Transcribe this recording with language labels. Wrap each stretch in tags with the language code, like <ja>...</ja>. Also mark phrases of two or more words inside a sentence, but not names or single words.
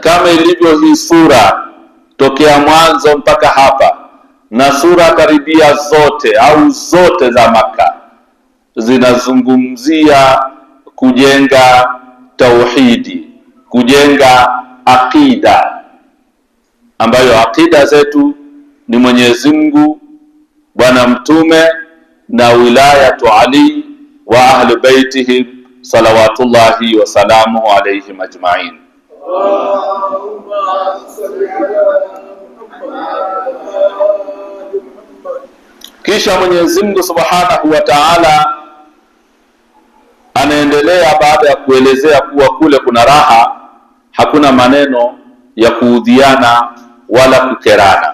<sw>kama ilivyo hii sura tokea mwanzo mpaka hapa, na sura karibia zote au zote za Maka zinazungumzia kujenga tauhidi, kujenga aqida, ambayo aqida zetu ni Mwenyezi Mungu, Bwana Mtume na</sw> <ar>ولاية علي وأهل بيته صلوات الله وسلامه عليهم أجمعين.</ar> <sw>Kisha Mwenyezi Mungu</sw> <ar>سبحانه وتعالى</ar> <sw>anaendelea baada ya kuelezea kuwa kule kuna raha, hakuna maneno ya kuudhiana wala kukerana.</sw>